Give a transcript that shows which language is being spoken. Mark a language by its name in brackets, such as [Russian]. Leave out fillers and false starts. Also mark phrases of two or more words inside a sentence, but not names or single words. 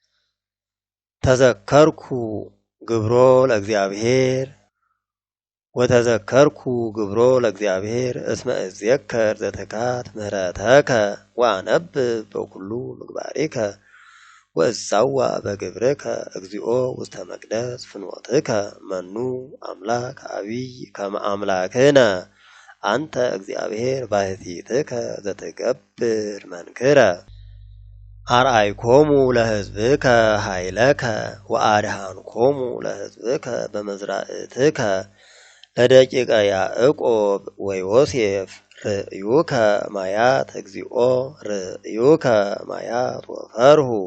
[Geez] ተዘከርኩ ግብሮ ለእግዚአብሔር ወተዘከርኩ ግብሮ ለእግዚአብሔር እስመ እዜከር ዘትካት ምህረተከ ወአነብብ በኩሉ ምግባሬከ ወእሳዋ በግብርከ እግዚኦ ውስተ መቅደስ ፍኖትከ መኑ አምላክ አቢይ ከመ አምላክነ አንተ እግዚአብሔር ባሕቲትከ ዘትገብር መንክረ አርአይኮሙ ለሕዝብከ ኃይለከ ወአድኃንኮሙ ለሕዝብከ በመዝራእትከ ለደቂቀ ያዕቆብ ወዮሴፍ ርእዩከ ማያት እግዚኦ ርእዩከ ማያት ወፈርሁ